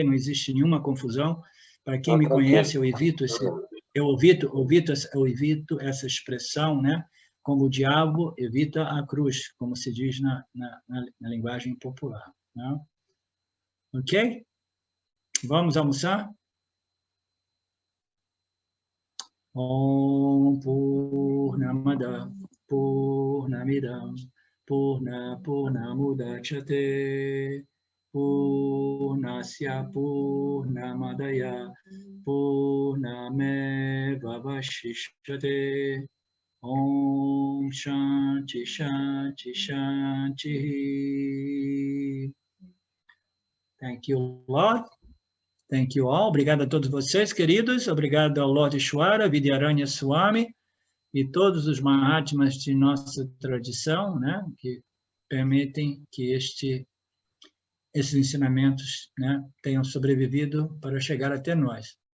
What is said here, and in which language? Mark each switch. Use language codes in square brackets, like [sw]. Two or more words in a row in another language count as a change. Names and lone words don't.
[pt] Não existe nenhuma confusão. Para quem me conhece, eu evito essa expressão, né? Como o diabo evita a cruz, como se diz na linguagem popular. Né? Ok? Vamos almoçar? [sa] ॐ पूर्णमदः पूर्णमिदं पूर्णमुदच्यते पूर्णस्य पूर्णमादाय पूर्णमेव वशिष्यते ॐ शान्ति शान्ति शान्ति. [en] Thank you, Lord. Thank you all. [pt] Obrigado a todos vocês, queridos. Obrigado ao Lord Ishwara, Vidyaranya Swami e todos os Mahatmas de nossa tradição, né, que permitem que esses ensinamentos, né, tenham sobrevivido para chegar até nós.